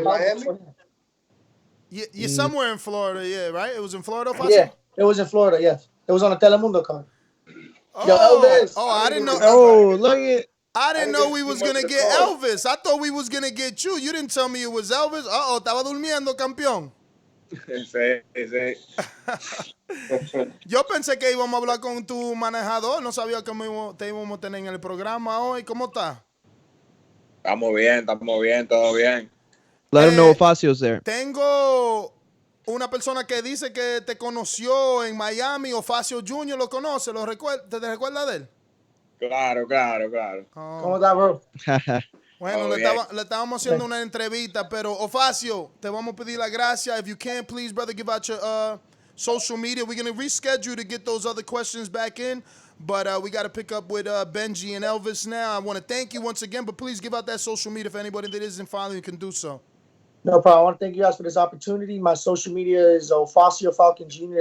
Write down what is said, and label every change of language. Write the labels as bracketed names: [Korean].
[English] Miami. You're somewhere in Florida, yeah, right? It was in Florida, Ofacio? Yeah, it was in Florida. Yes, it was on a Telemundo card. I didn't know. Oh, look at. I didn't know we was gonna get Elvis. I thought we was gonna get you. You didn't tell me it was Elvis. [Spanish] Estaba durmiendo, campeón. Sí. Yo pensé que íbamos a hablar con tu manejador. No sabía que te íbamos a tener en el programa hoy. ¿Cómo está? Estamos bien, todo bien. [English] Let him know Ofacio's there. [Spanish] Tengo una persona que dice que te conoció en Miami. Ofacio Jr. lo conoce. ¿Te recuerdas de él? Claro. ¿Cómo está, bro? Bueno, le estábamos haciendo una entrevista, pero Ofacio, te vamos a pedir la gracia. [English] If you can, please, brother, give out your social media. We're going to reschedule to get those other questions back in, but we got to pick up with Benji and Elvis now. I want to thank you once again, but please give out that social media if anybody that isn't following you can do so. No problem. I want to thank you guys for this opportunity. My social media is Ofacio Falcon Jr.